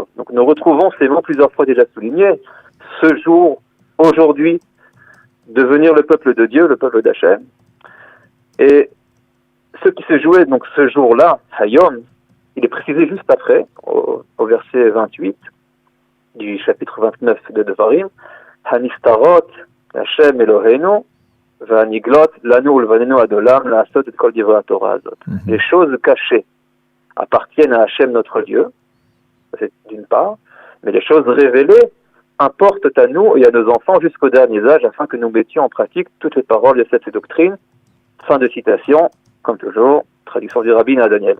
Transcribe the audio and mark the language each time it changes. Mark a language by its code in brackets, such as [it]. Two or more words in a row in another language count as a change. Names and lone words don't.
[fr] Donc nous retrouvons ces mots plusieurs fois déjà soulignés, ce jour, aujourd'hui, devenir le peuple de Dieu, le peuple d'Hachem, et ce qui se jouait donc ce jour-là, Hayom, il est précisé juste après, au verset 28 du chapitre 29 de Devarim, [he] הנסתרות השם אלוקינו והנגלות לנו ולבנינו עד עולם לעשות את כל דברי התורה הזאת. [fr] Les choses cachées appartiennent à Hashem notre Dieu, c'est d'une part, mais les choses révélées importent à nous et à nos enfants jusqu'au dernier âge afin que nous mettions en pratique toutes les paroles de cette doctrine. Fin de citation, comme toujours, traduction du rabbin à Daniel.